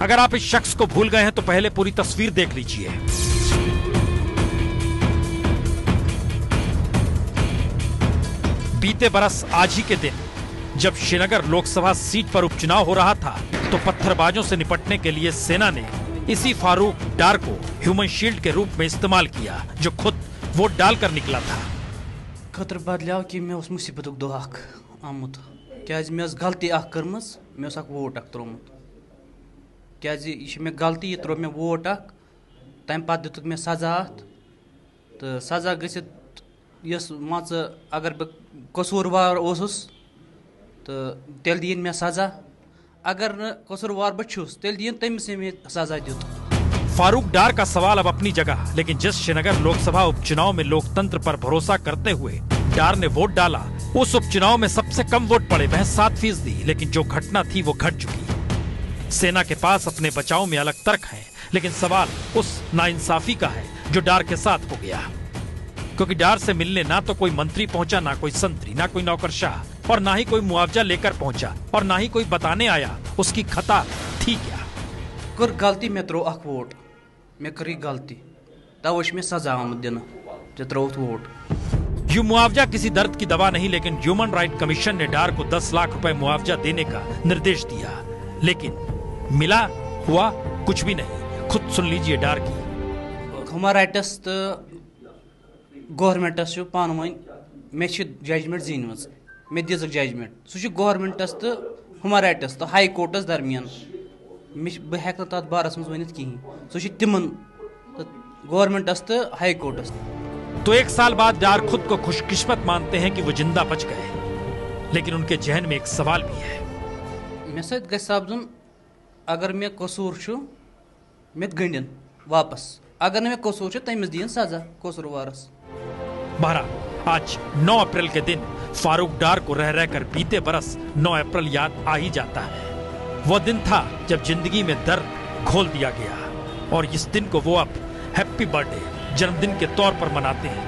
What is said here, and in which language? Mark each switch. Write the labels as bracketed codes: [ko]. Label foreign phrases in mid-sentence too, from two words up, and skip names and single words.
[hi] अगर आप इस शख्स को भूल गए हैं तो पहले पूरी तस्वीर देख लीजिए। बीते बरस आज ही के दिन जब श्रीनगर लोकसभा सीट पर उपचुनाव हो रहा था, तो पत्थरबाजों से निपटने के लिए सेना ने इसी फारूक डार को [en] human shield [hi] के रूप में इस्तेमाल किया, जो खुद वोट डालकर निकला था। [ks] खतर बदलाव कि मे मुसीबत दो आमुत क्या मे गलती कर्म मे वोट त्रोमुत क्या मे गलती त्रो मे वोट तम पे दितुक मे सजा तो सजा गस मान अगर बह कसूरवार तो तेल दीन मे सजा, अगर न कसूरवार बहुस तेल दीन तमिस मे सजा दित। [hi] फारूक डार का सवाल अब अपनी जगह, लेकिन जिस श्रीनगर लोकसभा उपचुनाव में लोकतंत्र पर भरोसा करते हुए डार ने वोट डाला, उस उपचुनाव में सबसे कम वोट पड़े, वह 7%। लेकिन जो घटना थी वो घट चुकी। सेना के पास अपने बचाव में अलग तर्क है, लेकिन सवाल उस नाइंसाफी का है जो डार के साथ हो गया। क्योंकि डार से मिलने ना तो कोई मंत्री पहुंचा, ना कोई संतरी, ना कोई नौकरशाह, और ना ही कोई मुआवजा लेकर पहुंचा, और ना ही कोई बताने आया उसकी खता थी क्या। [ks] कर गलती मे त्रो वोट, मे करी गलती तवश में सजा आमद दिन त्रोत वोट। [hi] ये मुआवजा किसी दर्द की दवा नहीं, लेकिन [en] human right commission [hi] ने डार को 10 लाख रुपए मुआवजा देने का निर्देश दिया, लेकिन मिला हुआ कुछ भी नहीं। खुद सुन लीजिए डार की। [en] human rights [ks] तो गवर्नमेंटस पान वन मे जजमेंट जीन मे दिज जजमेंट, सह गवर्नमेंटस तो [en] human rights [ks] तो [en] high courts [ks] दरमियान बह हेक तथ बारस मज वनित कहीं, सह तिमन गवर्नमेंटस तो [en] high courts. [hi] तो 1 साल बाद डार खुद को खुशकिस्मत मानते हैं कि वो जिंदा बच गए, लेकिन उनके जहन में एक सवाल भी है। [ks] मे सत सपदुन अगर मे कसूर मे गंडन वापस, अगर न मे कसूर तमिस दिन सजा कसूरवारस। [hi] बहरहाल आज 9 अप्रैल के दिन फारूक डार को रह रहकर बीते बरस 9 अप्रैल याद आ ही जाता है। वो दिन था जब जिंदगी में दर्द घोल दिया गया, और इस दिन को वो अब [en] happy birthday [hi] जन्मदिन के तौर पर मनाते हैं।